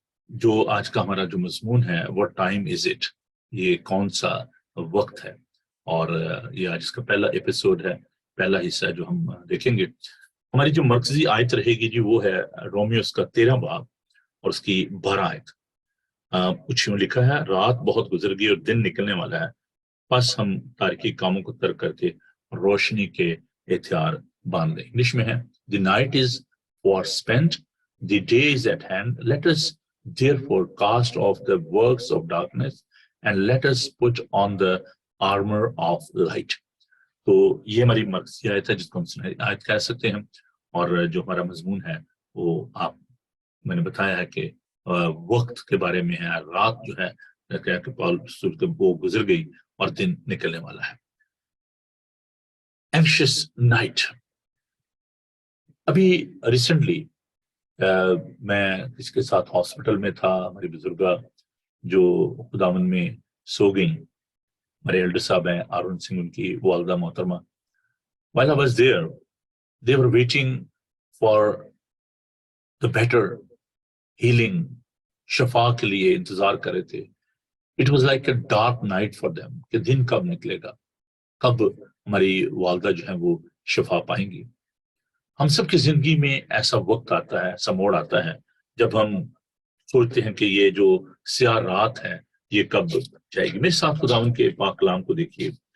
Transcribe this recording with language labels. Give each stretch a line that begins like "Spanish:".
Urdu: جو آج کا ہمارا جو مضمون ہے،
English: what time is it،
Urdu: یہ کون سا وقت ہے، اور یہ آج اس کا پہلا ایپیسوڈ ہے، پہلا حصہ جو ہم دیکھیں گے. ہماری جو مرکزی آیت رہے گی جی وہ ہے رومیوس کا 13 باب اور اس کی 12 آیت. کچھ یوں لکھا ہے، رات بہت گزر گئی اور دن نکلنے والا ہے، پس ہم تاریکی کاموں کو ترک کر کے روشنی کے ہتھیار باندھ لیں. انگلش میں ہے،
English: the night is far spent, the day is at hand, let us therefore cast off the works of darkness and let us put on the armor of light.
Urdu: تو یہ ہماری مرکزی آیت ہے جس کو ہم سنہری آیت کہہ سکتے ہیں. اور جو ہمارا مضمون ہے وہ میں نے بتایا ہے کہ وقت کے بارے میں ہے. رات جو ہے کہ وہ گزر گئی اور دن نکلنے والا ہے.
English: Anxious night.
Urdu: ابھی ریسنٹلی میں کسی کے ساتھ ہاسپٹل میں تھا. ہماری بزرگا جو خداوند میں سو گئیں، ہمارے ایلڈر صاحب ہیں ارون سنگھ، ان کی والدہ محترمہ.
English: while I was there, they were waiting for the better healing.
Urdu: شفا کے لیے انتظار کر رہے تھے.
English: It was like a dark night for them
Urdu: کہ دن کب نکلے گا، کب ہماری والدہ جو ہیں وہ شفا پائیں گی. ہم سب کی زندگی میں ایسا وقت آتا ہے، ایسا موڑ آتا ہے جب ہم سوچتے ہیں کہ یہ جو سیاہ رات ہے یہ کب جائے گی. میرے ساتھ خداوند کے پاک کلام کو دیکھیے.